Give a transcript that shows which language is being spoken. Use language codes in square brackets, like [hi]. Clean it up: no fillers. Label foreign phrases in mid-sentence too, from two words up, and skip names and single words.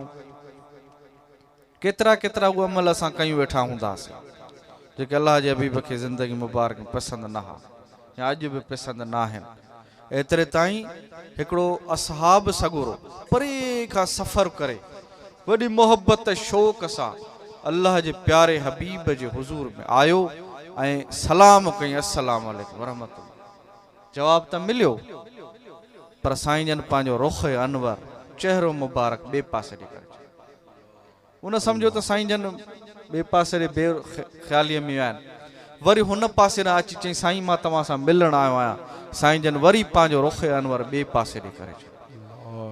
[sd] केतिरा केतिरा उहे अमल असां कयूं वेठा हूंदासीं जेके अल्लाह जे हबीब खे ज़िंदगी मुबारक में पसंदि न हा, या अॼु बि पसंदि न आहिनि। एतिरे ताईं हिकिड़ो असहाब सगोरो परे खां सफ़र करे वॾी मोहबत शौक़ सां अल्लाह जे प्यारे हबीब जे हुज़ूर में आयो ऐं सलाम कई, [ar] السلام عليكم ورحمة الله. [sd] जवाब त मिलियो, पर साईं जन पंहिंजो रुख़ अनवर, चेहरो मुबारक ॿिए पासे ॾे करे, उन सम्झो त साईं जन ॿिए पासे ॾे ख़्यालीअ में आहिनि। वरी हुन पासे ॾांहुं अची चई, साईं मां तव्हां सां मिलणु आयो आहियां। साईं जन वरी पंहिंजो रुख़ अनवर ॿिए पासे ॾे करे छॾियो।